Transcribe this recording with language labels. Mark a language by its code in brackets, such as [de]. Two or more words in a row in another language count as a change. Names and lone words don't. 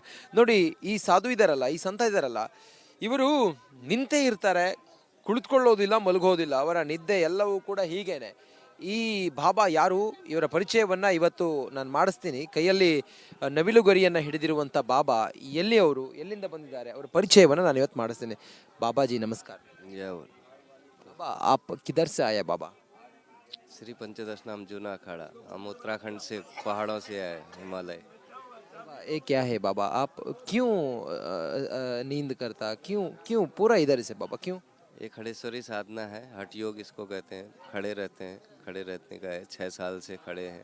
[kn] ನೋಡಿ, ಈ ಸಾಧು ಇದಾರಲ್ಲ, ಈ ಸಂತ ಇದಾರಲ್ಲ, ಇವರು ನಿಂತೇ ಇರ್ತಾರೆ, ಕುಳಿತುಕೊಳ್ಳೋದಿಲ್ಲ, ಮಲಗೋದಿಲ್ಲ. ಅವರ ನಿದ್ದೆ ಎಲ್ಲವೂ ಕೂಡ ಹೀಗೇನೆ. ಈ ಬಾಬಾ ಯಾರು, ಇವರ ಪರಿಚಯವನ್ನ ಇವತ್ತು ನಾನು ಮಾಡಿಸ್ತೀನಿ. ಕೈಯಲ್ಲಿ ನವಿಲುಗರಿಯನ್ನು ಹಿಡಿದಿರುವಂಥ ಬಾಬಾ ಎಲ್ಲಿ, ಅವರು ಎಲ್ಲಿಂದ ಬಂದಿದ್ದಾರೆ, ಅವರ ಪರಿಚಯವನ್ನು ನಾನು ಇವತ್ತು ಮಾಡಿಸ್ತೀನಿ. ಬಾಬಾಜಿ ನಮಸ್ಕಾರ. [hi] बाबा आप किधर से आए बाबा? श्री पंचदश नाम जूना अखाड़ा। हम उत्तराखंड से, पहाड़ों से आए, हिमालय। ये क्या है बाबा, आप क्यों नींद करता, क्यों क्यों पूरा इधर से बाबा, क्यों? ये खड़ेश्वरी साधना है, हठ योग इसको कहते हैं। खड़े रहते हैं, खड़े रहने का है, 6 साल से खड़े हैं।